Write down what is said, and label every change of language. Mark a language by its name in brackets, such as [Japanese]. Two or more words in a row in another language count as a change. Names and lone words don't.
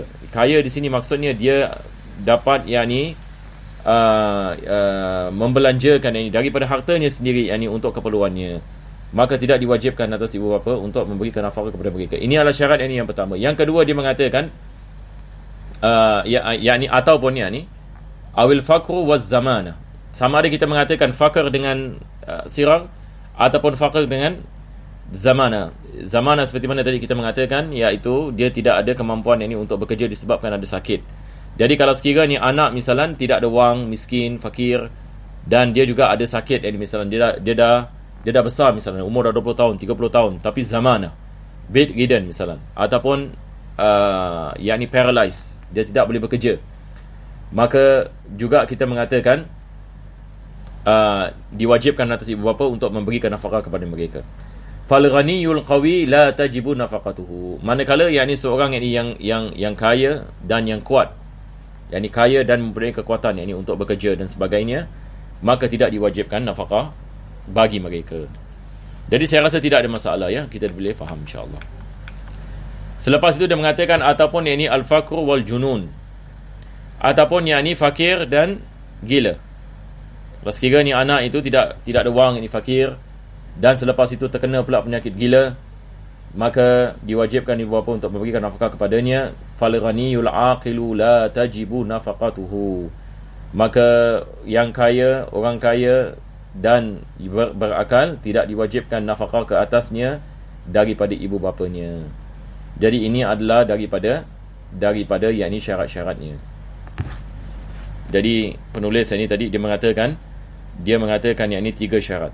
[Malay] Kaya di sini maksudnya dia dapat membelanjakan ini daripada hartanya sendiri untuk keperluannya. Maka tidak diwajibkan atas ibu bapa untuk memberikan nafkah kepada mereka. Ini adalah syarat yang pertama. Yang kedua dia mengatakan ataupun [Arabic] أو الفقر والزمانة. [Malay] Sama ada kita mengatakan faqr dengan sirar ataupun faqr dengan zamana. Zamana seperti mana tadi kita mengatakan, iaitu dia tidak ada kemampuan untuk bekerja disebabkan ada sakit. Jadi kalau sekiranya anak misalnya tidak ada wang, miskin, fakir, dan dia juga ada sakit, misalnya dia dah besar, misalnya umur dah 20 tahun, 30 tahun, tapi zamana, bedridden misalnya, ataupun paralyzed, dia tidak boleh bekerja, maka juga kita mengatakan diwajibkan atas ibu bapa untuk memberikan nafkah kepada mereka. [Arabic] فالغني القوي لا تجب نفقته. [Malay] Manakala seorang yang kaya dan yang kuat, kaya dan mempunyai kekuatan untuk bekerja dan sebagainya, maka tidak diwajibkan nafkah bagi mereka. Jadi saya rasa tidak ada masalah, kita boleh faham insya-Allah. Selepas itu dia mengatakan ataupun [Arabic] الفقر والجنون, [Malay] ataupun fakir dan gila. Kalau sekiranya anak itu tidak ada wang, fakir, dan selepas itu terkena pula penyakit gila, maka diwajibkan ibu bapa untuk memberikan nafkah kepadanya. [Arabic] فالغني العاقل لا تجب نفقته. [Malay] Maka yang kaya, orang kaya dan berakal, tidak diwajibkan nafkah ke atasnya daripada ibu bapanya. Jadi ini adalah daripada syarat-syaratnya. Jadi penulis ini tadi dia mengatakan tiga syarat.